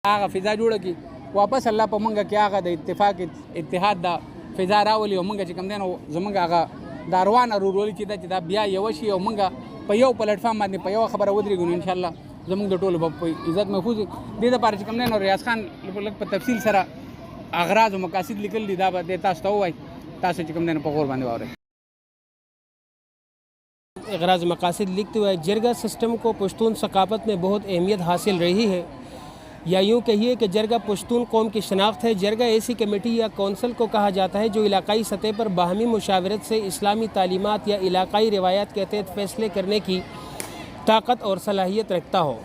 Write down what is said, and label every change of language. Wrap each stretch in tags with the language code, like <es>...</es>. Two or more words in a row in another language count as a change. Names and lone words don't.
<ps>هغه فضا جوړه کی واپس الله په منګه کې هغه د اتفاق اتحاد د فضا راولي او منګه چې کوم دین زمونږ هغه د روان رورولي چې دا بیا یو شي او منګه په یو پلیټ فارم باندې په یو خبره ودرېږو</ps> <ar>ان شاء الله</ar> <ps>زمونږ د ټولو په عزت محفوظ دې د پاره چې کوم دین ریاض خان لږ په تفصیل سره اغراض او مقاصد لیکل دي دا به تاسو ته وایي تاسو چې کوم دین په غور باندې واورئ</ps> <ur>اغراض مقاصد لکھتے ہوئے جرگہ سسٹم کو پشتون ثقافت میں بہت اہمیت حاصل رہی ہے یا یوں کہیے کہ جرگہ پشتون قوم کی شناخت ہے۔ جرگہ ایسی کمیٹی یا کونسل کو کہا جاتا ہے جو علاقائی سطح پر باہمی مشاورت سے اسلامی تعلیمات یا علاقائی روایات کے تحت فیصلے کرنے کی طاقت اور صلاحیت رکھتا ہو۔</ur>